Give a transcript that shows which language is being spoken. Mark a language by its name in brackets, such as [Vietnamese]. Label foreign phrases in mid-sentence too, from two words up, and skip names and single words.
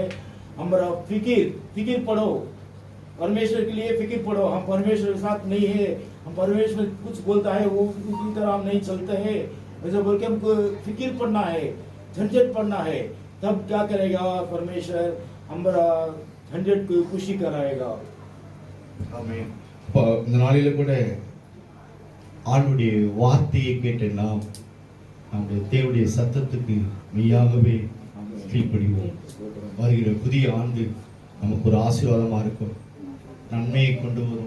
[Hindi] हमारा फिक्र पढ़ो, परमेश्वर के लिए फिक्र पढ़ो. हम परमेश्वर के साथ नहीं है, हम परमेश्वर कुछ बोलता है वो उसी तरह हम नहीं चलते हैं. ऐसा बोल के हमको फिक्र पढ़ना है, झंझट पढ़ना है. तब क्या करेगा? परमेश्वर हमारा झंझट को खुशी कराएगा. [Tamil] ஆமென். இந்த நாளில கூட ஆண்டவருடைய வார்த்தையை கேட்ட நாம் நம்முடைய தேவனுடைய சத்தத்துக்கு மெய்யாகவே கீழ்ப்படிவோம். வருகிற புதிய ஆண்டு நமக்கு ஒரு ஆசீர்வாதமா இருக்கும், நன்மையை கொண்டு வரும்.